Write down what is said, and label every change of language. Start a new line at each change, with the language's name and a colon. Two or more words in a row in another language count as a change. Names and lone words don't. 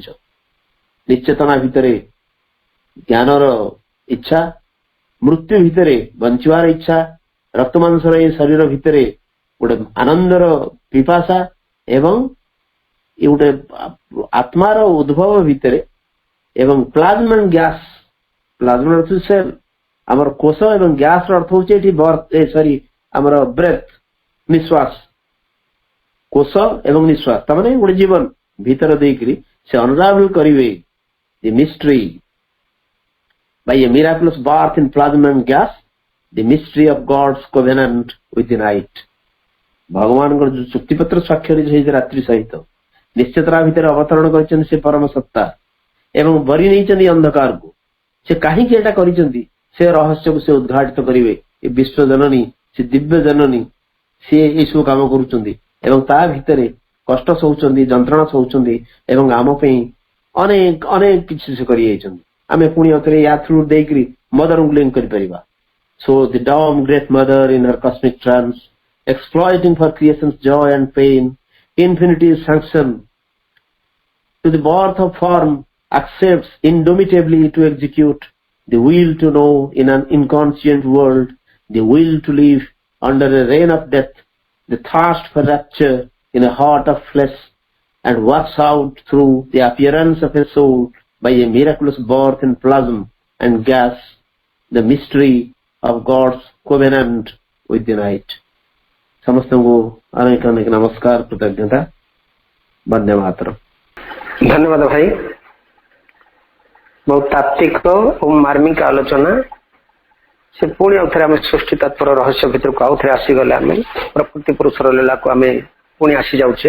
Odia: ନିଶ୍ଚେତନା ଭିତରେ ଜ୍ଞାନର ଇଚ୍ଛା, ମୃତ୍ୟୁ ଭିତରେ ବଞ୍ଚିବାର ଇଚ୍ଛା, ରକ୍ତମାଂସର ଏ ଶରୀର ଭିତରେ ଗୋଟେ ଆନନ୍ଦର ପିପାସା ଏବଂ ଏ ଗୋଟେ ଆତ୍ମାର ଉଦ୍ଭବ ଭିତରେ, ଏବଂ
English: plasma and gas,
Odia: ପ୍ଲାଜମା ଅର୍ଥ ସେଲ୍, ଆମର କୋଷ ଏବଂ ଗ୍ୟାସ ର ଅର୍ଥ ହଉଛି ଏଠି ସରି ଆମର ବ୍ରେଥ, ନିଶ୍ୱାସ, କୋଷ ଏବଂ ନିଶ୍ୱାସ, ତାମାନେ ଗୋଟେ ଜୀବନ ଭିତରେ ଦେଇକରି ସେ ଅନରାଭେଲ କରିବେ
English: the mystery by a miraculous birth in plasma and gas, the mystery of God's covenant with the night.
Odia: ଭଗବାନଙ୍କର ଯୋଉ ଚୁକ୍ତିପତ୍ର ସ୍ୱାକ୍ଷରିତ ହେଇଛି ରାତ୍ରି ସହିତ, ନିଶ୍ଚିତତା ଭିତରେ ଅବତରଣ କରିଛନ୍ତି ସେ ପରମ ସତ୍ତା ଏବଂ ବରି ନେଇଛନ୍ତି ଅନ୍ଧକାରକୁ। ସେ କାହିଁକି ଏଟା କରିଛନ୍ତି, ସେ ରହସ୍ୟକୁ ସେ ଉଦ୍ଘାଟିତ କରିବେ। ଏ ବିଶ୍ୱ ଜନନୀ, ସେ ଦିବ୍ୟ ଜନନୀ, ସିଏ ଏଇସବୁ କାମ କରୁଛନ୍ତି ଏବଂ ତା ଭିତରେ କଷ୍ଟ ସହୁଛନ୍ତି, ଯନ୍ତ୍ରଣା ସହୁଛନ୍ତି ଏବଂ ଆମ ପାଇଁ ଅନେକ ଅନେକ କିଛି ସେ କରିଯାଇଛନ୍ତି। ଆମେ ପୁଣି ଅଥରେ ୟା ଥ୍ରୁ ଦେଇକରି ମଦରଙ୍କୁ ଲିଙ୍କ କରିପାରିବା।
English: So the dumb great mother in her cosmic trance, exploiting for creation's joy and pain, infinity's sanction to the birth of form, accepts indomitably to execute the will to know in an inconscient world, the will to live under a reign of death, the thirst for rapture in a heart of flesh, and works out through the appearance of a soul by a miraculous birth in plasma and gas, the mystery of God's covenant with the night.
Odia: ସମସ୍ତଙ୍କୁ ଅନେକ ଅନେକ ନମସ୍କାର, କୃତଜ୍ଞତା, ବନ୍ଦେ ମାତରମ୍। ଧନ୍ୟବାଦ ଭାଇ, ବହୁତ ତାତ୍ତ୍ୱିକ ଓ ମାର୍ମିକ ଆଲୋଚନା। ସେ ପୁଣି ଆଉଥରେ ଆମେ ସୃଷ୍ଟି ତତ୍ପର ରହସ୍ୟ ଭିତରକୁ ଆଉଥରେ ଆସିଗଲେ, ଆମେ ପ୍ରକୃତି ପୁରୁଷର ଲୀଳାକୁ ଆମେ ପୁଣି ଆସି ଯାଉଛେ।